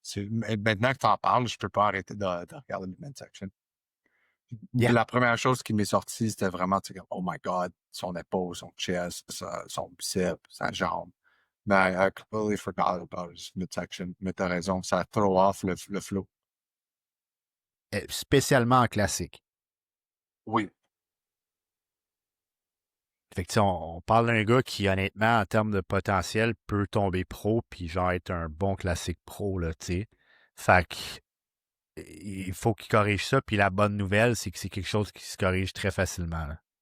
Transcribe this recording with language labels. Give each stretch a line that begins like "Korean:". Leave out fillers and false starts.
French: Maintenant que tu en parles, je peux pas arrêter de regarder le midsection.
English: Yeah.
French: La première chose qui m'est sortie, c'était vraiment, tu sais, comme,
English: oh my God,
French: son épaule, son chest, son biceps, sa jambe.
English: Mais I completely forgot about his midsection.
French: Mais t'as raison, ça throw off le flow. Spécialement en classique. Oui. Fait que, tu sais, on parle d'un gars qui, honnêtement, en termes de potentiel, peut tomber pro, puis genre être un bon classique pro, là, tu sais. Fait que, il faut qu'il corrige ça, puis la bonne nouvelle, c'est que c'est quelque chose qui se corrige très facilement, là.